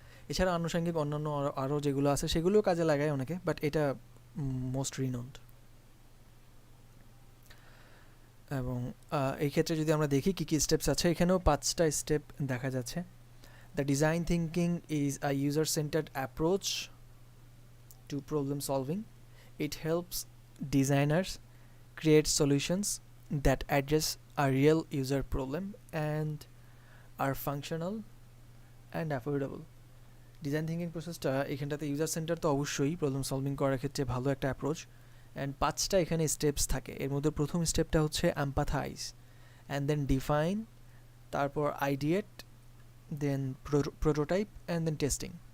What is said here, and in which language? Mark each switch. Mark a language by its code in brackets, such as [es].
[bn] এছাড়া আনুষঙ্গিক অন্যান্য আরও যেগুলো আছে সেগুলোও কাজে লাগায় অনেকে, বাট এটা মোস্ট রিনোন্ড। এবং এই ক্ষেত্রে যদি আমরা দেখি কী কী স্টেপস আছে, এখানেও 5টা স্টেপ দেখা যাচ্ছে। [en] The design thinking is a user centred approach to problem solving. It helps designers create solutions that address a real user problem and are functional and affordable. [bn] Design thinking প্রসেসটা এখানটাতে user centre তো অবশ্যই problem solving করার ক্ষেত্রে ভালো একটা approach. And 5টা এখানে স্টেপস থাকে। এর মধ্যে প্রথম স্টেপটা হচ্ছে এম্পাথাইজ, অ্যান্ড দেন ডিফাইন, তারপর আইডিয়েট, দেন প্রোটোটাইপ, অ্যান্ড দেন টেস্টিং।